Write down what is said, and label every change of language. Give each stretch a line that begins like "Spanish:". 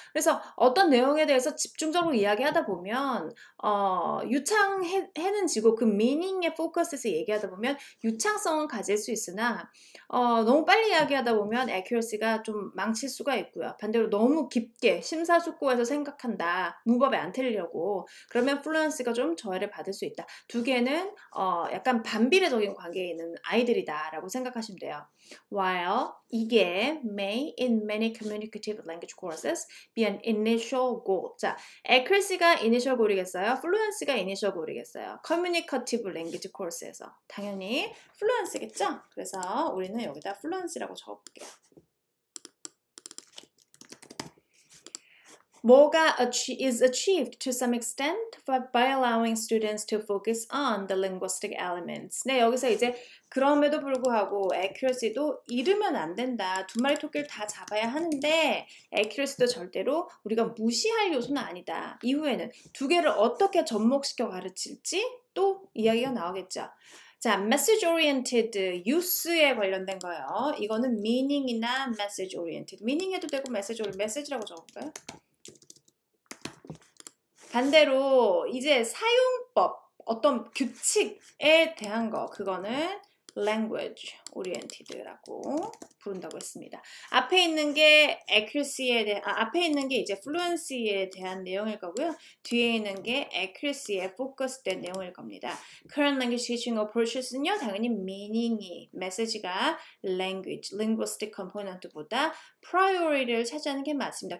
Korean: 그래서 어떤 내용에 대해서 집중적으로 이야기하다 보면 유창해는 지고 그 미닝에 포커스해서 얘기하다 보면 유창성은 가질 수 있으나 너무 빨리 이야기하다 보면 accuracy가 좀 망칠 수가 있고요. 반대로 너무 깊게 심사숙고해서 생각한다, 문법에 안 틀리려고 그러면 플루언시가 좀 저해를 받을 수 있다. 두 개는 약간 반비례적인 관계에 있는 아이들이다라고 생각하시면 돼요.
English: While
Korean: 이게
English: may in many communicative language courses be an initial goal.
Korean: 자, accuracy가 initial goal이겠어요? fluency가 initial goal이겠어요? communicative language course에서 당연히 fluency겠죠? 그래서 우리는 여기다 fluency라고 적어볼게요. 뭐가
English: is achieved to some extent by allowing students to focus on the linguistic elements.
Korean: 네, 여기서 이제 그럼에도 불구하고 accuracy도 잃으면 안 된다. 두 마리 토끼를 다 잡아야 하는데 accuracy도 절대로 우리가 무시할 요소는 아니다. 이후에는 두 개를 어떻게 접목시켜 가르칠지 또 이야기가 나오겠죠. 자, message oriented, use에 관련된 거예요. 이거는 meaning이나 message oriented. meaning 해도 되고 message라고 적을까요? 반대로 이제 사용법, 어떤 규칙에 대한 거, 그거는 language oriented라고 부른다고 했습니다. 앞에 있는 게 accuracy에 대한, 앞에 있는 게 이제 fluency에 대한 내용일 거고요. 뒤에 있는 게 accuracy에 포커스된 내용일 겁니다.
English: Current language teaching approaches
Korean: 는요, 당연히 meaning이, message가 language, linguistic component보다 priority를 차지하는 게 맞습니다.